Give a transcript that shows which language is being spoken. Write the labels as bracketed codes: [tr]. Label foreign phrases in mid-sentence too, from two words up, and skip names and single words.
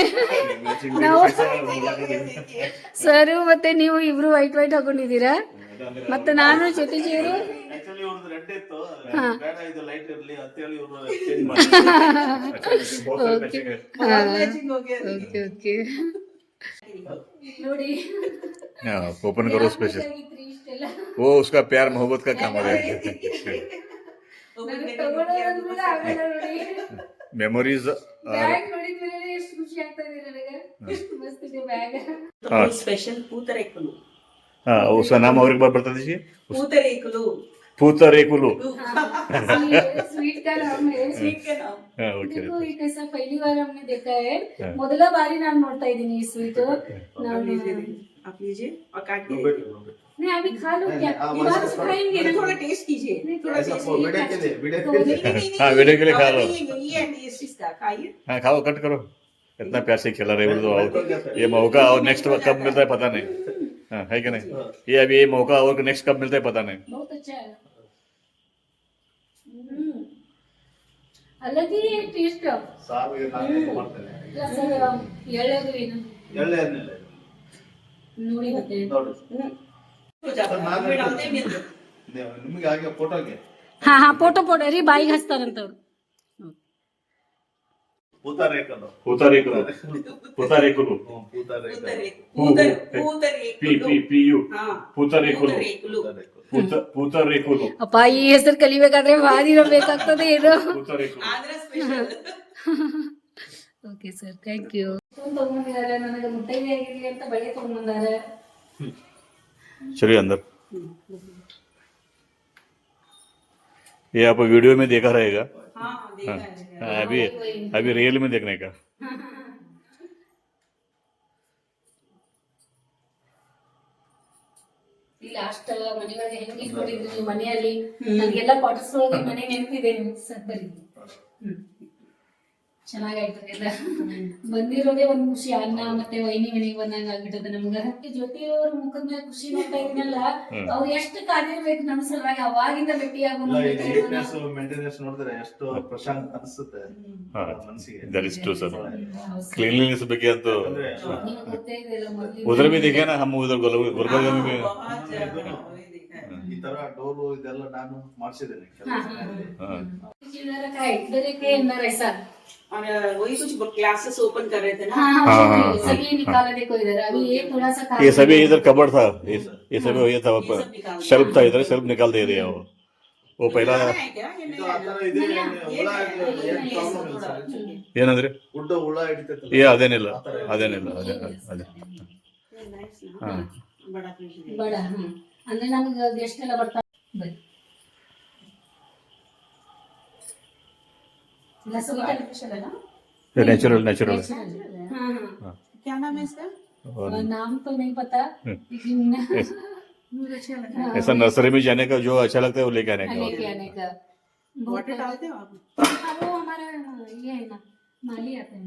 [kn] ನಾವು ಸರ್ ಮತ್ತೆ ನೀವು ಇಬ್ರು ವೈಟ್ ಹಾಕೊಂಡಿದ್ದೀರಾ. ಮತ್ತೆ ನಾನು ಜೊತೆಜಿಯವರು. [en] ok ok [kn] ನೋಡಿ. [hi] ओपन करो स्पेशल, वो उसका प्यार मोहब्बत का काम है. [kn] ನನಗೆ ತಗೊಳ್ಳೋದಂದ್ರೆ ಆಗಲ್ಲ ನೋಡಿ. ಮೆಮೊರೀಸ್ ಬ್ಯಾಗ್ ನೋಡಿದ್ಮೇಲೆ ಎಷ್ಟು ಖುಷಿ ಆಗ್ತಾ ಇದೆ ನನಗೆ. ಮಸ್ತ್ ಇದೆ ಬ್ಯಾಗ್. [hi] स्पेशल पूतरेकुलु हाँ उसका नाम और एक बार बता दीजिए. पूतरेकुलु पूतरेकुलु. स्वीट का नाम है. स्वीट के नाम. हाँ ओके. देखो ये कैसा पहली बार हमने देखा है. ಮೊದಲ ಬಾರಿ ನಾನು ನೋಡ್ತಾ ಇದ್ದೀನಿ ಈ ಸ್ವೀಟ್. आप लीजिए और काटिए. नहीं अभी खा लो क्या? बाद में खाएंगे ना. थोड़ा टेस्ट कीजिए. थोड़ा टेस्ट वीडियो के लिए हाँ वीडियो के लिए खा लो. ये टेस्ट इसका खाइए. हाँ खाओ कट करो. इतना प्यार से खिला रहे हो तो ये मौका और नेक्स्ट कब मिलता है पता नहीं. हाँ है कि नहीं. ये अभी ये मौका और नेक्स्ट कब मिलता है पता नहीं. बहुत अच्छा है. अलग ही टेस्ट. [kn] ಸಾರಿಗೆ ನಾನು ಮಾಡ್ತೇನೆ. ಎಳ್ಳೆದು ಏನು ಎಳ್ಳೆ ಏನಿಲ್ಲ ನೋಡಿ ಮತ್ತೆ ನೋಡಿ. [hi] हो जाता है. [kn] ನಾನು [hi] फिर डालते हैं मिर्च. [kn] ನಿಮಗೆ ಹಾಗೆ ಫೋಟೋಗೆ ಹಾ ಹಾ ಫೋಟೋ ರೀ ಬಾಯಿಗೆ ಹಚ್ತಾರಂತವ್ರು. ಪೂತಾರೇಕಲು [hi] पूतरेकुलु. पूतरेकुलु. पी पी पी यू. हाँ पूतरेकुलु. पूतरेकुलु. पूतरेकुलु. [kn] ಅಪ್ಪ ಈ ಹೆಸರು ಕಲಿಬೇಕಾದ್ರೆ ಭಾರಿ ಇರಬೇಕಾಗ್ತದೆ ಏನು. [hi] पूतरेकुलु. आंध्र स्पेशल. [en] okay sir thank you. [kn] ತಗೊಂಡಿದ್ದಾರೆ ನನಗೆ ಮುತ್ತೈದೆ ಆಗಿರ್ಲಿ ಅಂತ ಬಳೆ ತಗೊಂಡ್ಬಂದಾರೆ. [hi] चलिए अंदर. ये आप वीडियो में देखा रहेगा. हाँ देखा है. हाँ, अभी रियल में देखने का. [kn] ಈ ಲಾಸ್ಟ್ ಮನೆಯೊಳಗೆ ಹೆಂಗ್ ಇಟ್ಕೊಂಡಿದ್ರಿ ನೀವು ಮನೆಯಲ್ಲಿ ನನಗೆಲ್ಲ ಕ್ವಾರ್ಟರ್ಸ್ ಒಳಗೆ ಮನೆ ನೆನಪಿದೆ ಸರ್ ಬರೀ. ಚೆನ್ನಾಗಾಯ್ತು ಎಲ್ಲ. ಬಂದಿರೋದೇ ಒಂದ್ ಖುಷಿ. ಅನ್ನ ಮತ್ತೆ ವೈನಿ ಮನೆಗೆ ಬಂದಂಗ ಆಗ್ಬಿಟ್ಟದ ನಮ್ಗ. ಜ್ಯೋತಿ ಅವ್ರ ಮುಖದ ಮೇಲೆ ಖುಷಿ ನೋಡ್ತಾ ಇದೀನಲ್ಲ ಅವ್ರು ಎಷ್ಟು ಕಾದಿರ್ಬೇಕು ನಮ್ಮ ಸಲುವಾಗಿ. ಅವಾಗಿಂದ ಭೇಟಿ [en] neatness maintenance [kn] ನೋಡಿದ್ರೆ ಎಷ್ಟು ಪ್ರಶಾಂತ ಅನಿಸುತ್ತೆ ಮನಸ್ಸಿಗೆ. [en] That is true sir. Cleanliness [kn] ಬಗ್ಗೆ ಅಂತೂ ಗೊತ್ತೇ ಇದೆಲ್ಲ ಮೊದ್ಲು. [hi] उधर भी देखे ना हम उधर गुलबर्गा में भी. बहुत ज्यादा वही देखा है. [kn] ಈ ತರ ಡೋರು ಇದೆಲ್ಲ ನಾನು ಮಾಡಿಸಿದ್ದೇನೆ [hi] और वही कुछ [en] classes open [hi] कर रहे थे ना. सभी निकाला देखो इधर. अभी ये थोड़ा सा ये सभी इधर कबर्ड था. ये सभी ये था शेल्फ था इधर. शेल्फ निकाल दे रहे हैं वो पहला है क्या? ये नहीं [kn] ಇದು ಆ ತರ ಇದೆ ಹುಳ ಏನ್ ಪ್ರಾಬ್ಲಮ್ ಇಲ್ಲ ಸರ್. ಏನಂದ್ರೆ ಉಡ್ಡ ಹುಳ ಹಿಡಿತೈತಲ್ಲ ಏ ಅದೇನಿಲ್ಲ ಅದೇನಿಲ್ಲ ಅದೇ ಅದೇ. [hi] nice ना. हाँ बड़ा appreciate. [kn] ಬಡ ಅಂದ್ರೆ ನಮ್ಗೆ ಗೆಸ್ಟ್ ಎಲ್ಲ ಬರ್ತಾರೆ. ಎಲ್ಲ [hi] सब sweet artificial है ना. नेचुरल नेचुरल. हाँ क्या नाम है इसका? हाँ नाम तो नहीं पता लेकिन मुझे अच्छा लगा. ऐसा नर्सरी में जाने का जो अच्छा लगता है वो लेके आने का. लेके आने का वाटर डालते हो आप? हाँ, वो हमारा ये है ना माली आता है ना.